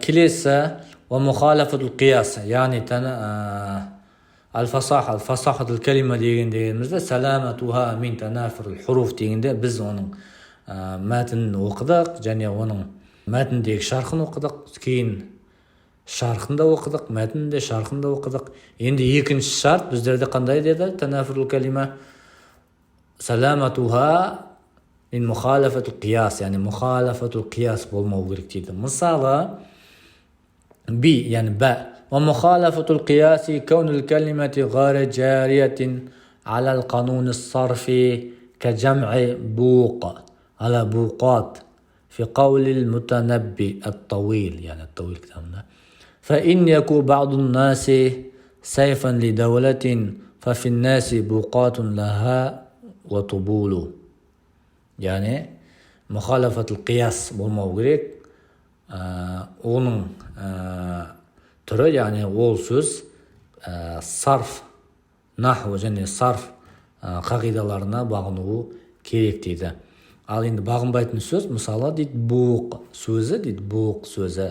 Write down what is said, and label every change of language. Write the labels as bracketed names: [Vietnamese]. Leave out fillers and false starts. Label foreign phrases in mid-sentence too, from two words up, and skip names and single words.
[Kazakh] Келесі [Arabic] ومخالفة القياس, [Kazakh] яғни [Arabic] الفصاحة الكلمة [Kazakh] дегенімізде [Arabic] سلامتها من تنافر الحروف [Kazakh] дегенде біз оның мәтінін оқыдық және оның мәтіндегі шархын оқыдық, кейін шархын да оқыдық, мәтінде шархын да оқыдық. Енді екінші шарт біздерде қандай деді? [Arabic] تنافر الكلمة سلامتها من مخالفة القياس, [Kazakh] яғни [Arabic] مخالفة القياس [Kazakh] болмау керек дейді. Мысалы, би, яғни ба. [Arabic] ومخالفة القياس كون الكلمة غير جارية على القانون الصرفي كجمع بوق على بوقات في قول المتنبي الطويل، يعني الطويل كتابنا. فإن يكون بعض الناس سيفا لدولة ففي الناس بوقات لها وطبول. يعني مخالفة القياس [Kazakh] болмау керек. Оның түрі, яғни ол сөз сарф, наху және сарф қағидаларына бағынуы керек дейді. Ал енді бағынбайтын сөз, мысалы дейді буқ сөзі, дейді буқ сөзі.